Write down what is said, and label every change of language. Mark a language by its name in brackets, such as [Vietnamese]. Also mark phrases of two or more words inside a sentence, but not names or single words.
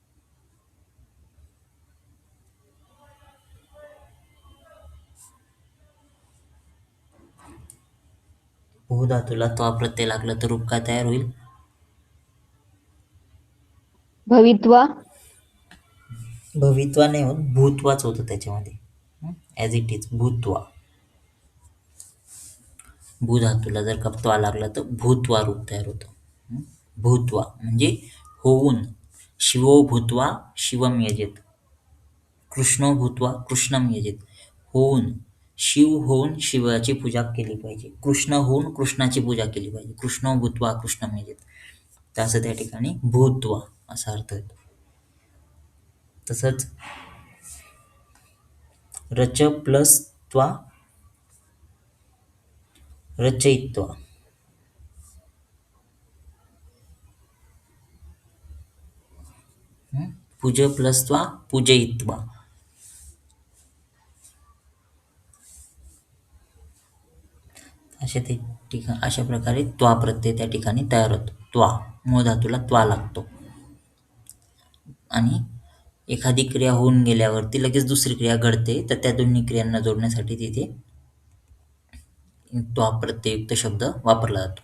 [Marathi] भू धातूला त्वा प्रत्यय लागला तर रूप काय तयार होईल? भवित्वा. भवित्वा नाही होत, भूत्वाच होतं त्याच्यामध्ये. [English] As it is भूत्वा. [Marathi] भू धातूला जर का त्वा लागला तर भूत्वा रूप तयार होतं. भूत्वा म्हणजे होऊन. [Sanskrit] शिवो भूत्वा शिवम यजेत, कृष्णो भूत्वा कृष्णम यजेत. [Marathi] होऊन, शिव होऊन शिवाची पूजा केली पाहिजे, कृष्ण होऊन कृष्णाची पूजा केली पाहिजे. [Sanskrit] कृष्णो भूत्वा कृष्णम यजेत. [Marathi] तर असं त्या ठिकाणी भूत्वा असा अर्थ येतो. तसंच रच प्लस त्वा रचयित्वा. पूज प्लस त्वा पूजयित्वा. अशा प्रकारे त्वा प्रत्यय त्या ठिकाणी तयार होतो. त्वा मूळ धातूला त्वा लागतो आणि एखादी क्रिया होऊन गेल्यावरती लगेच दुसरी क्रिया घडते तर त्या दोन्ही क्रियांना जोडण्यासाठी तिथे त्वा प्रत्यययुक्त शब्द वापरला जातो.